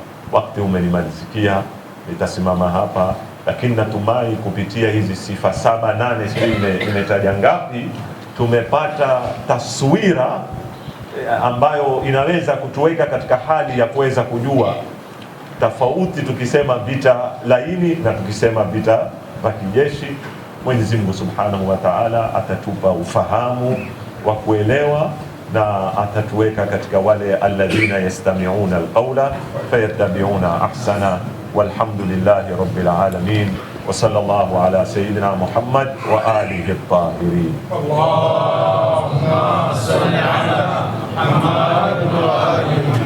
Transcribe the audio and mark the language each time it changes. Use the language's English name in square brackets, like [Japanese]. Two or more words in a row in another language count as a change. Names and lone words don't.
[Swahili] Wakati umenimalizikia, nitasimama hapa, lakini natumai kupitia hizi sifa 7, 8, sijui imetaja ngapi, tumepata taswira ambayo inaweza kutuweka katika hali ya kuweza kujua tofauti tukisema vita laini na tukisema vita vya kijeshi. Mwenyezi Mungu [Arabic] سبحانه وتعالى [Swahili] atatupa ufahamu wa kuelewa na atatuweka katika wale [Arabic] الذين يستمعون القول فيتبعون أحسنه. والحمد لله رب العالمين وصلى الله على سيدنا محمد وآله الطاهرين. اللهم صل على محمد وآله